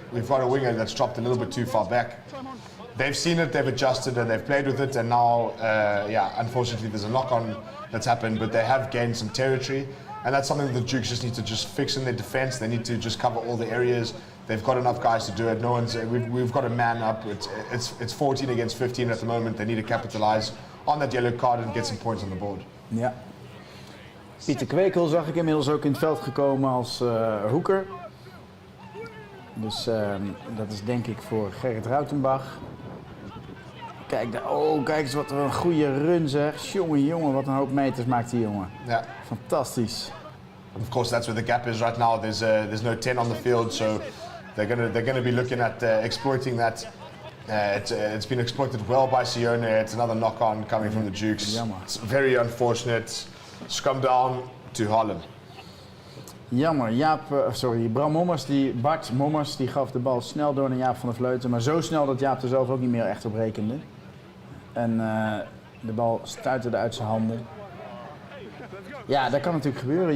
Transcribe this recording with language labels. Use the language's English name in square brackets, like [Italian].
[English] We've got a winger that's dropped a little bit too far back. They've seen it, they've adjusted, and they've played with it, and now, unfortunately, there's a knock-on that's happened, but they have gained some territory. And that's something the Dukes just need to fix in their defence. They need to just cover all the areas. They've got enough guys to do it. No one's. We've got a man up. It's 14 against 15 at the moment. They need to capitalise on that yellow card and get some points on the board. [Dutch] Ja. Pieter Kwekel zag ik inmiddels ook in het veld gekomen als hoeker. Dus dat is denk ik voor Gerrit Rautenbach. Kijk eens wat een goede run zeg. Jongen, wat een hoop meters maakt die jongen. Ja. Fantastisch. [English] Of course, that's where the gap is right now. There's no 10 on the field, so they're gonna be looking at exploiting that. It's been exploited well by Sione. It's another knock-on coming from the Dukes. [Dutch] Jammer. [English] It's very unfortunate. Scrum down to Haarlem. [Dutch] Jammer, Bart Mommers die gaf de bal snel door naar Jaap van der Vleuten, maar zo snel dat Jaap er zelf ook niet meer echt op rekende. En de bal stuiterde uit zijn handen. Ja, dat kan natuurlijk gebeuren.